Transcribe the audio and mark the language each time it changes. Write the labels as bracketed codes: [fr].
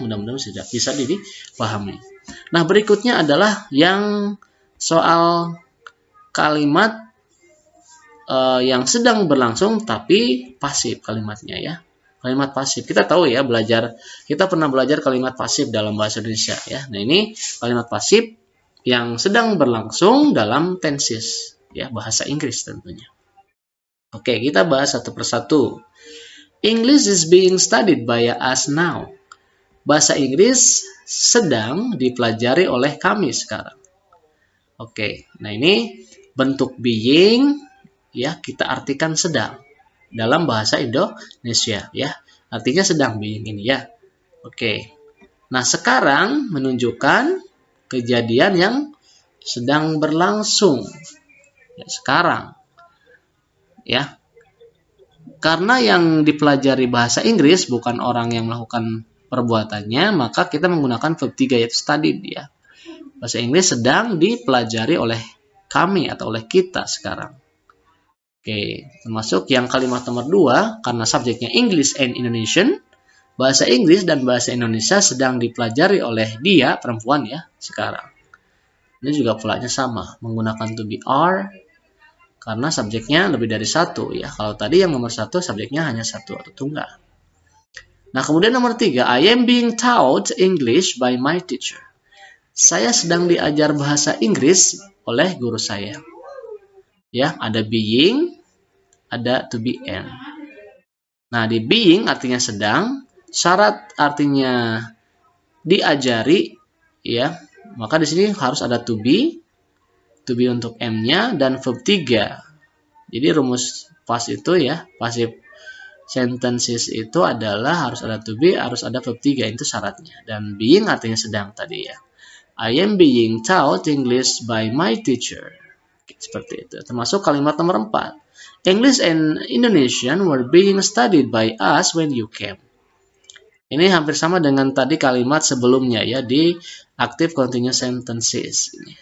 [id] Mudah-mudahan sudah bisa dipahami. Nah, berikutnya adalah yang soal kalimat yang sedang berlangsung tapi pasif kalimatnya ya. Kalimat pasif. Kita tahu ya, kita pernah belajar kalimat pasif dalam bahasa Indonesia ya. Nah, ini kalimat pasif yang sedang berlangsung dalam tenses ya, bahasa Inggris tentunya. Oke, kita bahas satu persatu. [en] English is being studied by us now. [id] Bahasa Inggris sedang dipelajari oleh kami sekarang. Oke, nah ini bentuk being ya, kita artikan sedang dalam bahasa Indonesia ya. Artinya sedang being ini ya. Oke. Nah, sekarang menunjukkan kejadian yang sedang berlangsung ya, sekarang ya, karena yang dipelajari bahasa Inggris bukan orang yang melakukan perbuatannya, maka kita menggunakan verb 3 yaitu studied ya. Bahasa Inggris sedang dipelajari oleh kami atau oleh kita sekarang. Oke, termasuk yang kalimat nomor 2, karena subjeknya [en] English and Indonesian, [id] bahasa Inggris dan bahasa Indonesia sedang dipelajari oleh dia, perempuan ya, sekarang. Ini juga polanya sama, menggunakan to be are karena subjeknya lebih dari satu ya. Kalau tadi yang nomor satu subjeknya hanya satu atau tunggal. Nah, kemudian nomor 3, [en] I am being taught English by my teacher. [id] Saya sedang diajar bahasa Inggris oleh guru saya. Ya, ada being, ada to be am. Nah, di being artinya sedang, syarat artinya diajari, ya. Maka di sini harus ada to be untuk am-nya dan verb 3. Jadi rumus past itu ya, passive sentences itu adalah harus ada to be, harus ada verb 3, itu syaratnya. Dan being artinya sedang tadi ya. [en] I am being taught English by my teacher. [id] Seperti itu. Termasuk kalimat nomor 4. [en] English and Indonesian were being studied by us when you came. [id] Ini hampir sama dengan tadi kalimat sebelumnya ya, di [en] active continuous sentences.